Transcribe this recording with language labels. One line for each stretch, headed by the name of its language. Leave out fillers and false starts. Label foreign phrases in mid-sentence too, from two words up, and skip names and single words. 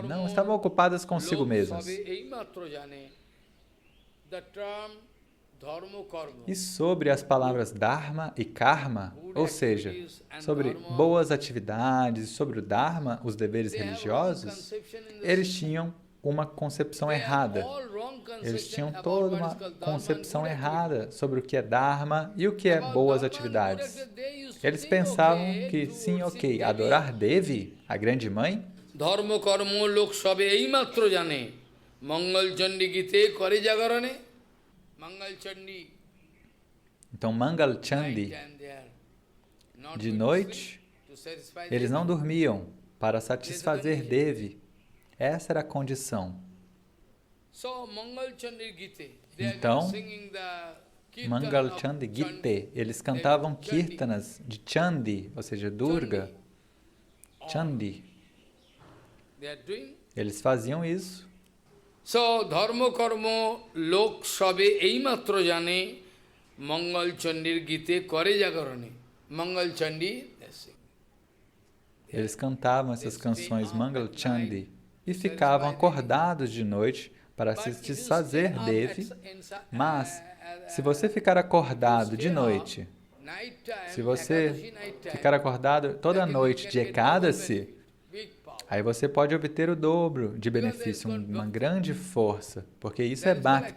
Portuguese: Não, estavam ocupadas consigo mesmas. E sobre as palavras Dharma e Karma, ou seja, sobre boas atividades, sobre o Dharma, os deveres religiosos, eles tinham uma concepção errada. Eles tinham toda uma concepção errada sobre o que é Dharma e o que é boas atividades. Eles pensavam que, sim, ok, adorar Devi, a grande mãe,
Bangla: ধর্ম কর্ম লোক সবে এই মাত্র জানে, মঙ্গল চণ্ডী গীতে করে জাগরণে.
Portuguese: Então, Mangal Chandi, de noite, eles não dormiam para satisfazer Devi. Essa era a condição. Então, Mangal Chandi Gite, eles cantavam kirtanas de Chandi, ou seja, Durga, Chandi. Eles faziam isso.
Bangla: So, ধর্ম কর্ম লোক সবে এই মাত্র জানে, মঙ্গল চণ্ডীর গীতে করে জাগরণে.
Portuguese: Mangal Chandi, eles cantavam essas canções Mangal Chandi e ficavam acordados de noite para se desfazer dele. Mas, se você ficar acordado de noite, se você ficar acordado toda noite de Ekadasi, aí você pode obter o dobro de benefício, uma grande força, porque isso é Bhakti.